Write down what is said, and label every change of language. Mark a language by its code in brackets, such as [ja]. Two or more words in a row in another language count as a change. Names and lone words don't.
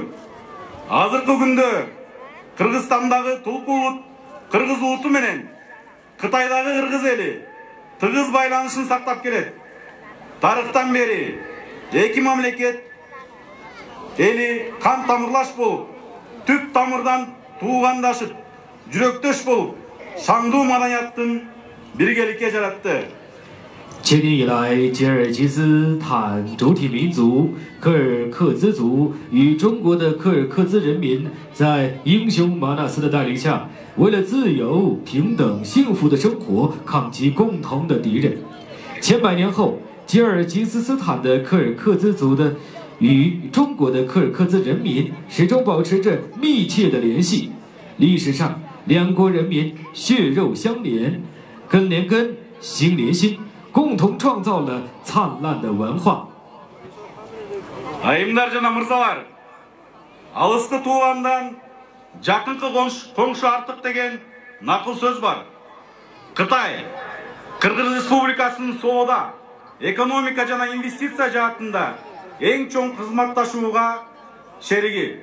[ky] Азыркы күндө Кыргызстандагы Тулкулут кыргыз улуту менен Кытайдагы кыргыз эли тыгыз байланышын сактап келет. Тарыхтан бери эки мамлекет эли кан тамырлаш болуп, түп тамырдан туугандашып, жүрөктөш болуп, шаңдуу маданияттын биргеликке жаратты. [zh] 千年以来，吉尔吉斯坦主体民族柯尔克孜族与中国的柯尔克孜人民，在英雄马纳斯的带领下，为了自由、平等、幸福的生活，抗击共同的敌人。千百年后，吉尔吉斯斯坦的柯尔克孜族的与中国的柯尔克孜人民始终保持着密切的联系。历史上，两国人民血肉相连，根连根，心连心。共同创造了灿烂的文化。 [ky] Айымдар жана мырзалар, алыскы туугандан жакынкы коңшу артык деген накыл сөз бар. Кытай Кыргыз Республикасынын соода, экономика жана инвестиция жаатында эң чоң кызматташууга шериги.